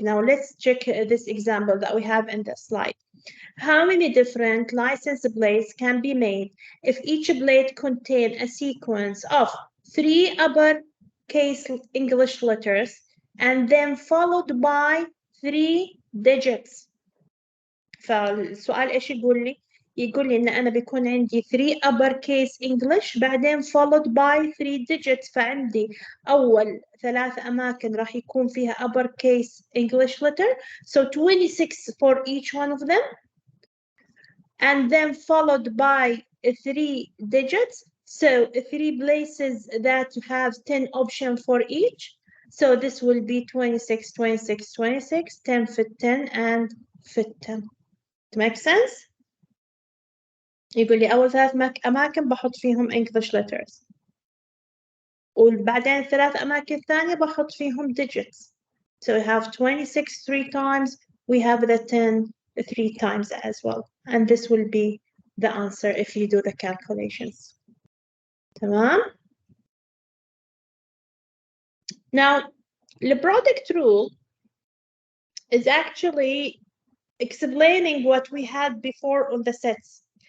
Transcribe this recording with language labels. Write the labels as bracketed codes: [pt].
[en] Now let's check this example that we have in the slide. How many different license plates can be made if each plate contains a sequence of 3 uppercase English letters and then followed by 3 digits? [ar] فالسؤال ايش يقول لي؟ يقول لي ان انا بيكون عندي 3 uppercase English بعدين [en] followed by 3 digits. [ar] فعندي اول 3 اماكن راح يكون فيها uppercase English letter, so 26 for each one of them, and then followed by 3 digits, so 3 places that have 10 options for each, so this will be 26 26 26 10 fit 10 and fit 10. [en] It makes sense? [ar] يقول لي أول 3 أماكن بحط فيهم English letters. وبعدين 3 أماكن ثانية بحط فيهم digits. [en] So we have 26 3 times. We have the 10 3 times as well. And this will be the answer if you do the calculations. [ar] تمام? [en] Now, the product rule is actually explaining what we had before on the sets.